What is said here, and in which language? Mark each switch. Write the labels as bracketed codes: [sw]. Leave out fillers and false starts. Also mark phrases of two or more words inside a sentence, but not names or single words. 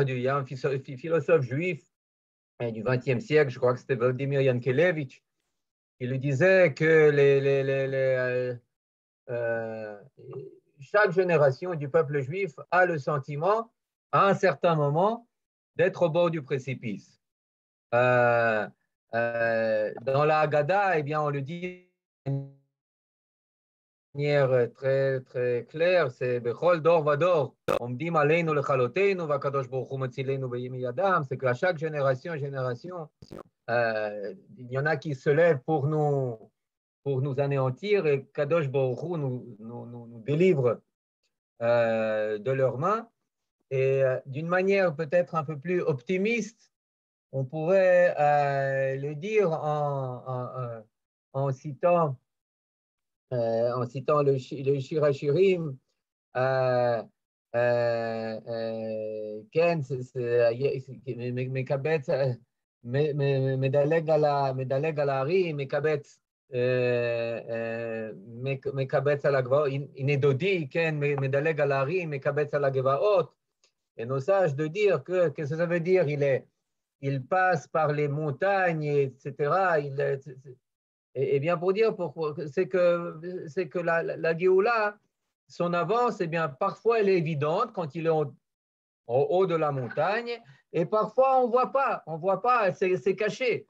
[fr] Il y a un philosophe juif du XXe siècle, je crois que c'était Vladimir Yankelevitch, qui lui disait que euh, chaque génération du peuple juif a le sentiment, à un certain moment, d'être au bord du précipice. Euh, dans la Haggadah, eh bien, on le dit manière très, très claire, c'est [he] בכל דור ודור עומדים עלינו לכלותנו והקדוש ברוך הוא מצילנו מידם, [fr] c'est qu'à chaque génération, il y en a qui se lèvent pour nous anéantir et [he] קדוש ברוך הוא [fr] nous délivre de leurs mains. Et d'une manière peut-être un peu plus optimiste, on pourrait le dire en citant le Shir Hashirim, [he] כן, מקבץ, מדלג על ההרים, מקבץ על הגבעות, הנה דודי, כן, מדלג על ההרים, מקבץ על הגבעות. [fr] Et nos sages de dire que, qu'est-ce que ça veut dire? Il passe par les montagnes, etc. Et bien pour dire pourquoi, c'est que la Géoula, son avance, eh bien, parfois elle est évidente quand il est en haut de la montagne, et parfois on ne voit pas, c'est caché.